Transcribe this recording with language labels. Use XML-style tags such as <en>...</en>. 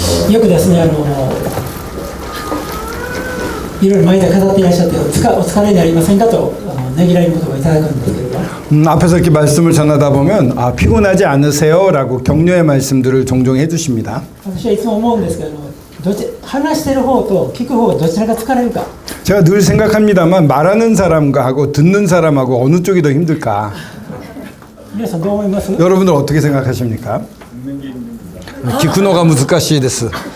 <ja>よくですね、いろいろ前で語っていらっしゃってお疲れになりませんかとねぎらいの言葉をいただくんですけれども、</ja> <ko>앞에서 이렇게 말씀을 전하다 보면 피곤하지 않으세요라고 격려의 말씀들을 종종 해주십니다.</ko> <ja>私はいつも思うんですけど話してる方と聞く方がどちらが疲れるか。</ja> <ko>제가 늘 생각합니다만 말하는 사람과 하고 듣는 사람하고 어느 쪽이 더 힘들까?</ko> <ja>皆さんどう思います？</ja> <ko>여러분들 어떻게 생각하십니까?</ko> <ja>기쿠노가 무스카시 데스.</ja>